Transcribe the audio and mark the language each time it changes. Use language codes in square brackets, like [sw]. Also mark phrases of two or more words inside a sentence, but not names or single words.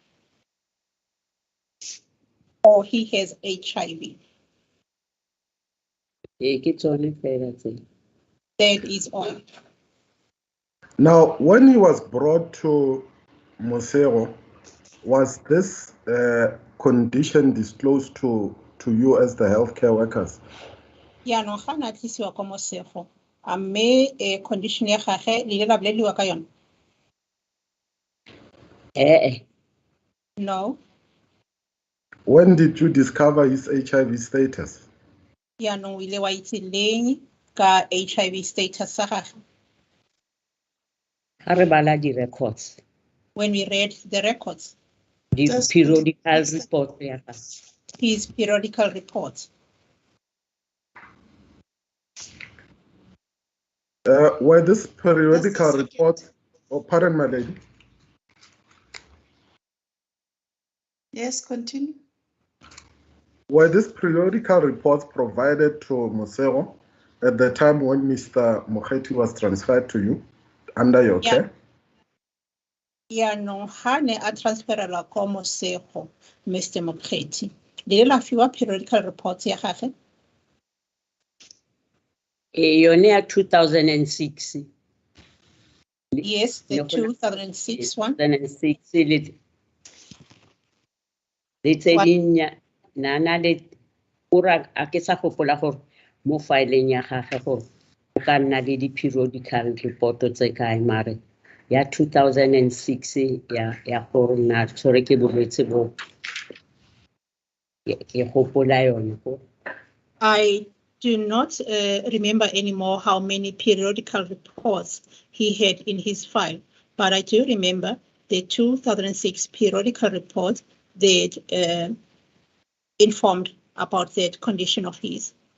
[en] Or he has HIV. That is all. Now, when he was brought to Mosego, was this condition disclosed to you as the healthcare workers? Yeah, no, [tn] ga na tlisiwa kwa Mosego. A mme condition ya gagwe le la boleliwa ka yona? [en] No. When did you discover his HIV status? Yeah, no, [tn] ile wa itse leng ka [en] HIV status [tn] sa gagwe? Ha re bala di records. [en] When we read the records. The periodical report [tn] ya gagwe. [en] His periodical report. Were this periodical report, pardon my lady? Yes, continue. Were these periodical reports provided to Mosego at the time when Mr. Mokgethi was transferred to you under your care? Yeah, no, [tn] ha ne a transferela kwa Mosego, Mr. Mokgethi. Le la fiwa [en] periodical reports [tn] ya gagwe? Yone ya 2006. [en] Yes, the 2006 one. [tn] 2006 le tse nana le ura a ke sa gopola gore mo fileng ya gagwe gore o ka nna le di [en] periodical report [tn] tse kae mare ya 2006 ya gore na tshwere ke bolwetse bo ke gopola yone go. [en] I do not remember anymore how many periodical reports he had in his file, but I do remember the 2006 periodical report that informed about that condition of his.